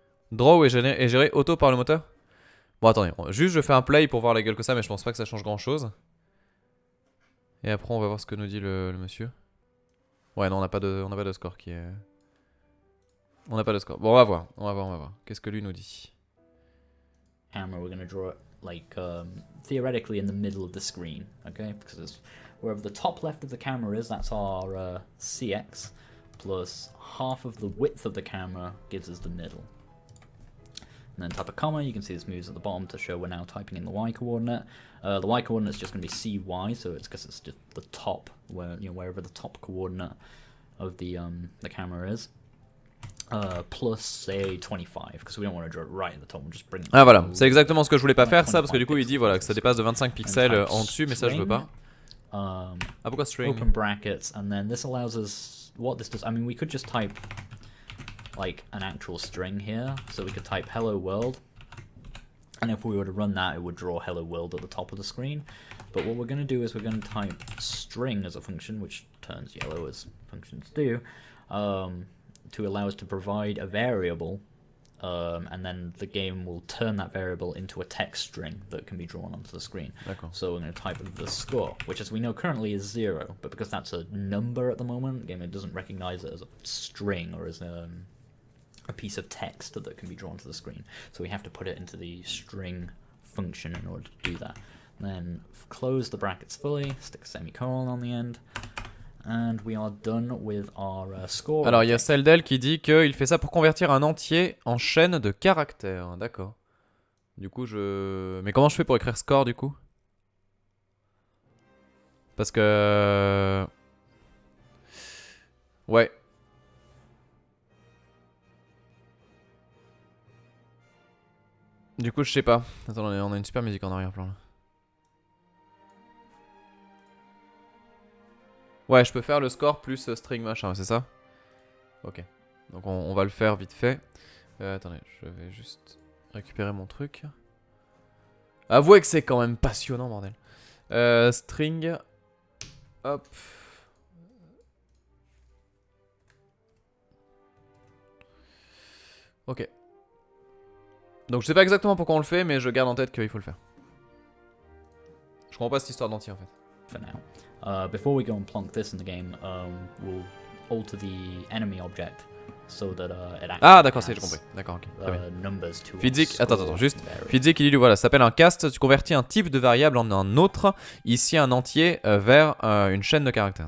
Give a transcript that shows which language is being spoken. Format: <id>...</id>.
<fr>Draw est géré auto par le moteur. Bon, attendez. Juste, je fais un play pour voir la gueule que ça, mais je pense pas que ça change grand-chose. Et après, on va voir ce que nous dit le monsieur. Ouais, non, on n'a pas de score qui est... On n'a pas de score. Bon, on va voir. Qu'est-ce que lui nous dit?</fr> <en>Hammer, we're gonna draw it. like theoretically in the middle of the screen, okay? Because it's wherever the top left of the camera is, that's our CX, plus half of the width of the camera gives us the middle. And then type a comma, you can see this moves at the bottom to show we're now typing in the Y coordinate. The Y coordinate is just going to be CY, so it's because it's just the top, where wherever the top coordinate of the camera is. Plus, say, 25, because we don't want to draw it right at the top, we'll just bring it.</en> <fr>Ah voilà, c'est exactement ce que je voulais pas faire ça, parce que du coup il dit voilà que ça dépasse de 25 pixels en dessus, mais ça je veux pas. Ah pourquoi string?</fr> <en>Open brackets, and then this allows us, what this does, I mean we could just type like an actual string here, so we could type hello world, and if we were to run that it would draw hello world at the top of the screen. But what we're going to do is we're going to type string as a function, which turns yellow as functions do, to allow us to provide a variable, and then the game will turn that variable into a text string that can be drawn onto the screen. So we're going to type the score, which as we know currently is 0, but because that's a number at the moment, the game doesn't recognize it as a string or as a piece of text that can be drawn to the screen. So we have to put it into the string function in order to do that. Then close the brackets fully, stick a semicolon on the end, and we are done with our score.</en> <fr>Alors il y a Celdel qui dit qu'il fait ça pour convertir un entier en chaîne de caractères. D'accord. Du coup mais comment je fais pour écrire score du coup? Parce que... Ouais. Du coup je sais pas. Attends, on a une super musique en arrière-plan là. Ouais, je peux faire le score plus string machin, c'est ça? Ok. Donc on va le faire vite fait. Attendez, je vais juste récupérer mon truc. Avouez que c'est quand même passionnant, bordel. String. Hop. Ok. Donc je sais pas exactement pourquoi on le fait, mais je garde en tête qu'il faut le faire. Je comprends pas cette histoire d'entier en fait.</fr> <en>For now. Before we go and plonk this in the game, we'll alter the enemy object so that it actually</en> <fr>ah d'accord, j'ai compris. D'accord, ok. Très bien.</fr> <en>Numbers to</en> <fr>Fidzik, attends, juste. Fidzik, il dit voilà, ça s'appelle un cast. Tu convertis un type de variable en un autre. Ici, un entier vers une chaîne de caractères.</fr>